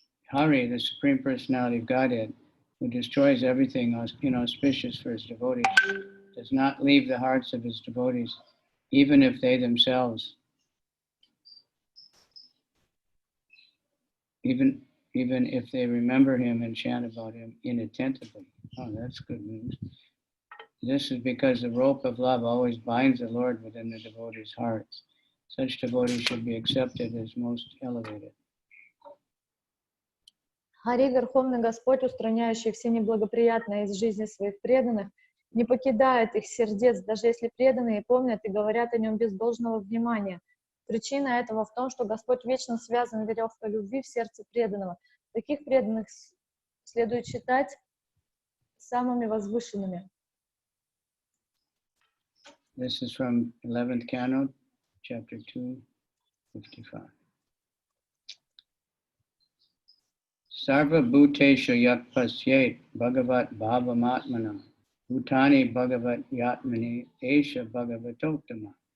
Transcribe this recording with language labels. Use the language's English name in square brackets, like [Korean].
[English] Hari, the Supreme Personality of Godhead, who destroys everything inauspicious for his devotees, does not leave the hearts of his devotees, even if they themselves, even if they remember him and chant about him inattentively. Oh, that's good news. This is because the rope of love always binds the Lord within the devotees' hearts. Such devotees should be accepted as most elevated. [Russian] Хари, Верховный Господь, устраняющий все неблагоприятные из жизни своих преданных, не покидает их сердец, даже если преданные помнят и говорят о нем без должного внимания. Причина этого в том, что Господь вечно связан веревкой любви в сердце преданного. Таких преданных следует считать самыми возвышенными. [English] This is from 11th Canto, chapter 2, 55. [Sanskrit] Sarva bhuteshu yak pasyet bhagavat bhavamatmana bhutani bhagavat yatmani esha bhagavatottama.